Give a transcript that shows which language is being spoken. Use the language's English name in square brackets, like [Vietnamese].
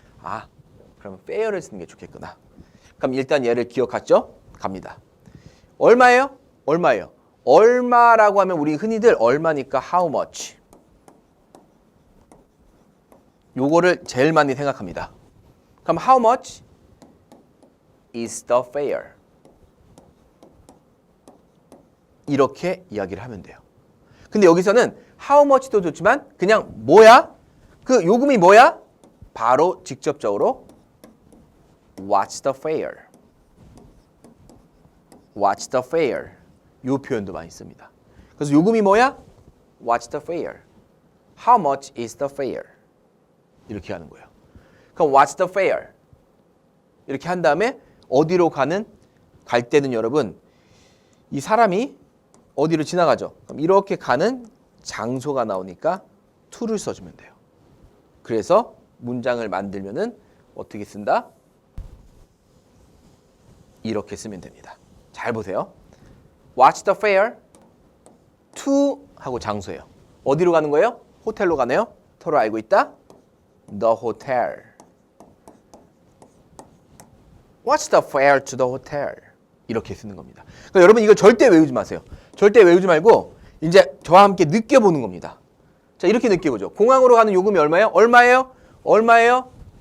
[Korean] 아, 그러면 fare를 쓰는 게 좋겠구나. 그럼 일단 얘를 기억했죠? 갑니다. 얼마예요? 얼마예요? 얼마라고 하면 우리 흔히들 얼마니까 [English] how much. [Korean] 요거를 제일 많이 생각합니다. 그럼 [English] how much is the fare? [Korean] 이렇게 이야기를 하면 돼요. 근데 여기서는 [English] how much [Korean] 도 좋지만 그냥 뭐야? 그 요금이 뭐야? 바로 직접적으로 [English] what's the fare? What's the fare? [Korean] 요 표현도 많이 씁니다. 그래서 요금이 뭐야? What's the fare? [English] How much is the fare? [Korean] 이렇게 하는 거예요. 그럼 [English] What's the fare? [Korean] 이렇게 한 다음에 어디로 갈 때는 여러분 이 사람이 어디로 지나가죠? 그럼 이렇게 가는 장소가 나오니까 to를 써주면 돼요. 그래서 문장을 만들면은 어떻게 쓴다? 이렇게 쓰면 됩니다. 잘 보세요. [English] What's the fare? [Korean] To 하고 장소예요. 어디로 가는 거예요? 호텔로 가네요. 서로 알고 있다? [English] The hotel. What's the fare to the hotel? [Korean] 이렇게 쓰는 겁니다. 그러니까 여러분 이거 절대 외우지 마세요. 절대 외우지 말고 이제 저와 함께 느껴보는 겁니다. 자, 이렇게 느껴보죠. 공항으로 가는 요금이 얼마예요? 얼마예요? 얼마예요?